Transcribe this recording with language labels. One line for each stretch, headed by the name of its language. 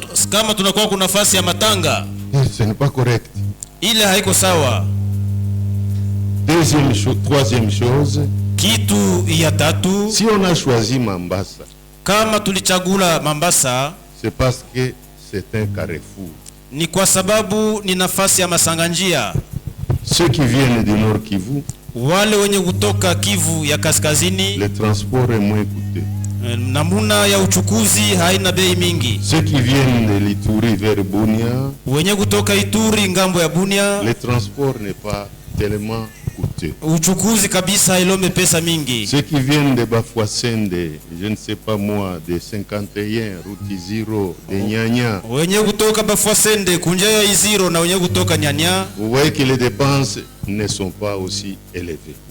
Swahili: kama tunakuwa kuna nafasi ya matanga.
French: Ce n'est pas correct.
Swahili: Ile haiko sawa.
French: Troisième chose,
Swahili: kitu ya tatu,
French: si on a choisi Mambasa,
Swahili: kama tulichagula Mambasa,
French: c'est parce que c'est un carrefour.
Swahili: Ni kwa sababu ni nafasi ya masanganjia.
French: Ceux qui viennent du Nord Kivu,
Swahili: wale wenye kutoka Kivu ya kaskazini,
French: le transport est moins coûteux.
Swahili: Namuna ya uchukuzi haina bei mingi.
French: Ceux qui viennent de l'Ituri vers Bunia,
Swahili: wenye kutoka Ituri ngambo ya Bunia,
French: le transport n'est pas tellement coûteux.
Swahili: Uchukuzi kabisa ilome pesa mingi.
French: Ceux qui viennent de Bafouassende, je ne sais pas moi, de 51, route Zero, de Nyanya.
Swahili: Wenye kutoka Bafouassende, kunjaya Iziro na wenye kutoka Nyanya.
French: Vous voyez que les dépenses ne sont pas aussi élevées.